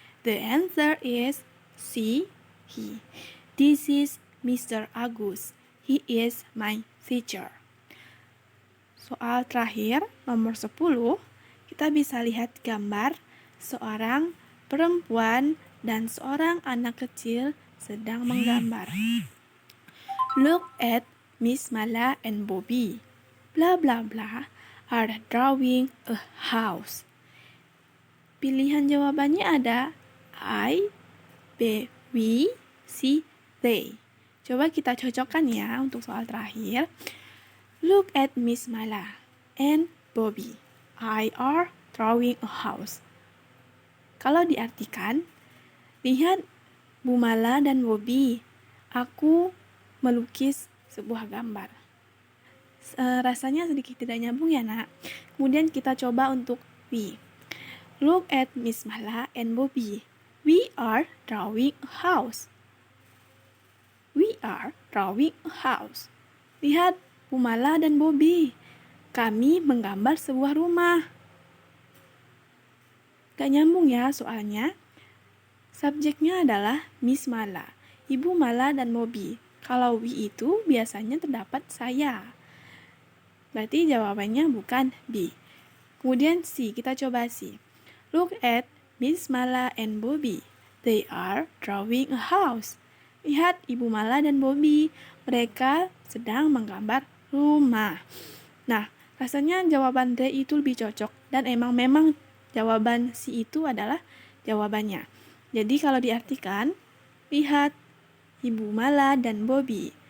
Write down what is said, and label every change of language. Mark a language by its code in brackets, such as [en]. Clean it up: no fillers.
[en] The answer is C, he. This is Mr. Agus. He is my teacher. [id] Soal terakhir, nomor 10, kita bisa lihat gambar seorang perempuan dan seorang anak kecil sedang menggambar. [en] Look at Miss Mala and Bobby. Blah blah blah are drawing a house. [id] Pilihan jawabannya ada I, B, we, C, they. Coba kita cocokkan ya untuk soal terakhir. [en] Look at Miss Mala and Bobby. I are drawing a house. [id] Kalau diartikan, lihat Bu Mala dan Bobby. Aku melukis sebuah gambar. Rasanya sedikit tidak nyambung ya nak. Kemudian kita coba untuk we. [en] Look at Miss Mala and Bobby. We are drawing a house. We are drawing a house. [id] Lihat Bu Mala dan Bobby. Kami menggambar sebuah rumah. Gak nyambung ya soalnya. Subjeknya adalah Miss Mala, Ibu Mala dan Bobby. Kalau we itu biasanya terdapat saya. Berarti jawabannya bukan B. Kemudian C, kita coba C. [en] Look at Miss Mala and Bobby. They are drawing a house. [id] Lihat Ibu Mala dan Bobby. Mereka sedang menggambar rumah. Nah, rasanya jawaban D itu lebih cocok dan memang jawaban C itu adalah jawabannya. Jadi kalau diartikan, lihat Ibu Mala dan Bobby.